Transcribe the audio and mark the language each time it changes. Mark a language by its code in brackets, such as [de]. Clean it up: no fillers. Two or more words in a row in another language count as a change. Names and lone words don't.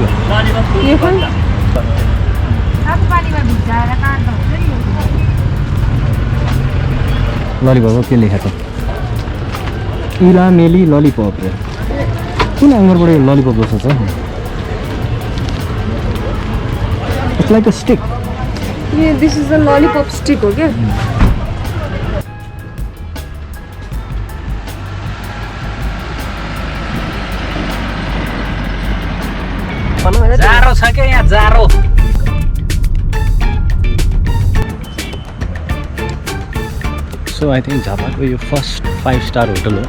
[ne] यो पनि ललिपप के लेखेको छ? इलामेली ललिपप रे। कुन एङ्गलबाट यो ललिपप जस्तो छ? [en] It's like a stick. ये this is a lollipop stick [ne] हो क्या? जारो छ क्या यहाँ जारो। [en] so I think [ne] झापाको यो [en] first 5 star hotel [ne] हो।